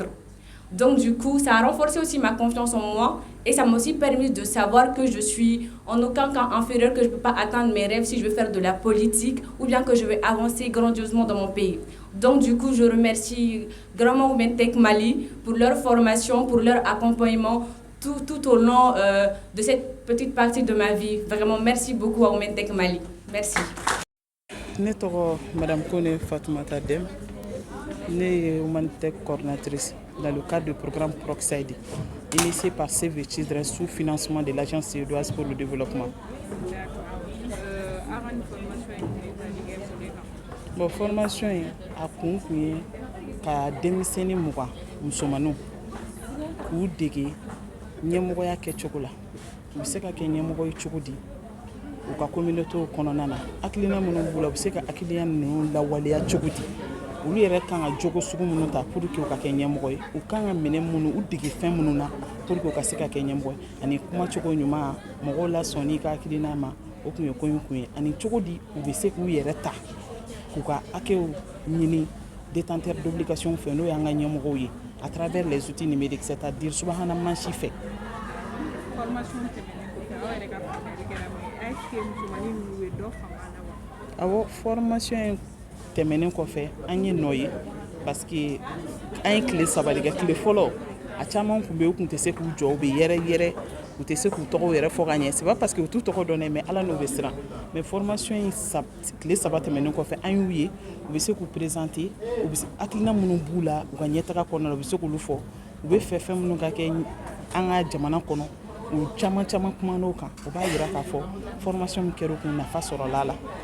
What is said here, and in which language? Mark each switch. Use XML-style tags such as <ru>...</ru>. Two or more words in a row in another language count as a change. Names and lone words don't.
<fr>Donc du coup, ça a renforcé aussi ma confiance en moi et ça m'a aussi permis de savoir que je suis en aucun cas inférieure, que je ne peux pas atteindre mes rêves si je veux faire de la politique ou bien que je vais avancer grandiosement dans mon pays. Donc du coup, je remercie grandement Women Tech Mali pour leur formation, pour leur accompagnement tout au long de cette petite partie de ma vie. Vraiment, merci beaucoup à Women Tech Mali. Merci.</fr> <bm>Ne tɔgɔ Madame Kone Fatoumata Dem, ne ye</bm> <fr>Women Tech coordinatrice dans le cadre du programme Proxide, initié par Save the Children sous financement de l'Agence suédoise pour le développement.</fr> <bm>Bon, formation a kun ye ka denmisɛnnin mugan musomaninw k'u dege ɲɛmɔgɔya kɛcogo la. U bɛ se ka kɛ ɲɛmɔgɔ ye cogo di u ka communauté kɔnɔna na, hakilina minnu b'u la u bɛ se ka hakilina ninnu lawaleya cogo di, olu yɛrɛ kan ka jogo sugu minnu ta</bm> <fr>pour que</fr> <bm>u ka kɛ ɲɛmɔgɔ ye, u kan ka minɛ minnu u dege fɛn minnu na</bm> <fr>pour que</fr> <bm>u ka se ka kɛ ɲɛmɔgɔ ye, ani kumacogo ɲuman mɔgɔw la sɔnni i ka hakilina ma, o kun ye ko in kun ye, ani cogo di u bɛ se k'u yɛrɛ ta k'u ka hakɛw ɲini</bm> <fr>détenteur d'obligation</fr> <bm>fɛ n'o y'an ka ɲɛmɔgɔw ye</bm> <fr>à travers les outils numériques, c'est-à-dire</fr> <bm>subahana mansi fɛ. Awɔ, formation tɛmɛnen kɔfɛ an ye nɔ ye</bm> <fr>parce que</fr> <bm>an ye tile saba de kɛ. Tile fɔlɔ a caman kun bɛ yen u kun tɛ se k'u jɔ, u bɛ yɛrɛ u tɛ se k'u tɔgɔw yɛrɛ fɔ ka ɲɛ.</bm> <fr>C'est pas parce que</fr> <bm>u t'u tɔgɔ dɔn mais ala n'u bɛ siran. Mais formation in tile saba tɛmɛnen kɔfɛ an y'u ye u bɛ se k'u présenter, u bɛ hakilina minnu b'u la u ka ɲɛtaga kɔnɔna la u bɛ se k'olu fɔ, u bɛ fɛ fɛn minnu ka kɛ an ka jamana kɔnɔ u caman kuma n'o kan. O b'a yira k'a fɔ formation min kɛra u kun nafa sɔrɔla la.</bm>